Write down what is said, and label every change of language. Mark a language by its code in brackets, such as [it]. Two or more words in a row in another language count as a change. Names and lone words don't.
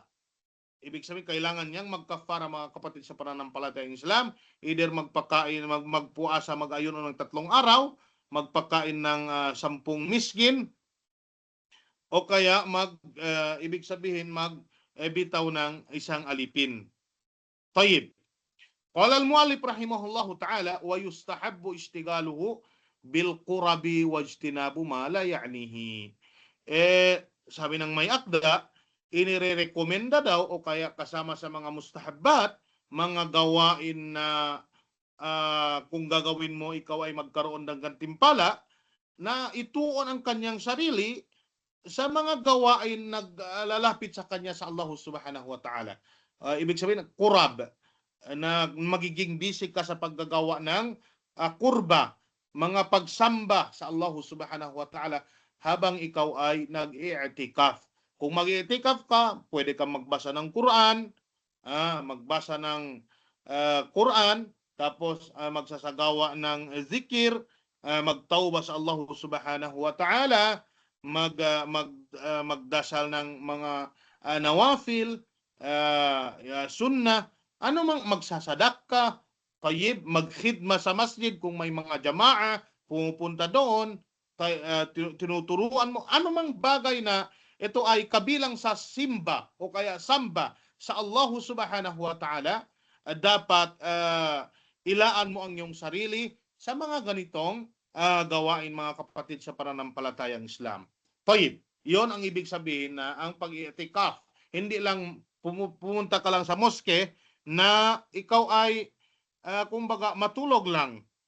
[tl] Ibig sabihin kailangan niyang magkafara, mga kapatid, sa pananampalatayang Islam. Either magpuasa, mag-ayuno ng 3 araw, magpakain ng 10 miskin, o kaya ibig sabihin magbitaw ng isang alipin. Tayyib. [ar] قال المؤلف رحمه الله تعالى ويستحب اشتغاله بالقرب واجتناب ما لا يعنيه. [tl] Sabi ng may akda, inirekomenda daw o kaya kasama sa mga mustahabbat, mga gawain na kung gagawin mo ikaw ay magkaroon ng gantimpala, na ituon ang kanyang sarili sa mga gawain naglalapit sa kanya sa [ar] الله سبحانه وتعالى. [tl] Ibig sabihin, qurab, na magiging busy ka sa paggagawa ng kurba, mga pagsamba sa [ar] الله سبحانه وتعالى [tl] habang ikaw ay nag-i'tikaf. Kung mag-i'tikaf ka, pwede kang magbasa ng Quran, magbasa ng Quran, tapos magsasagawa ng zikir, magtawba sa [ar] الله سبحانه وتعالى, [tl] magdasal ng mga nawafil, sunnah, ano mang magsasadak ka, tayyib, magkhidma sa masjid kung may mga jamaa, pumupunta doon, tinuturuan mo, ano mang bagay na ito ay kabilang sa simba o kaya samba sa [ar] الله سبحانه وتعالى, [tl] dapat ilaan mo ang iyong sarili sa mga ganitong gawain, mga kapatid sa pananampalatayang Islam. Tayyib, yon ang ibig sabihin na ang pag-i'tikaf, hindi lang pumunta ka lang sa moske na ikaw ay kumbaga matulog lang.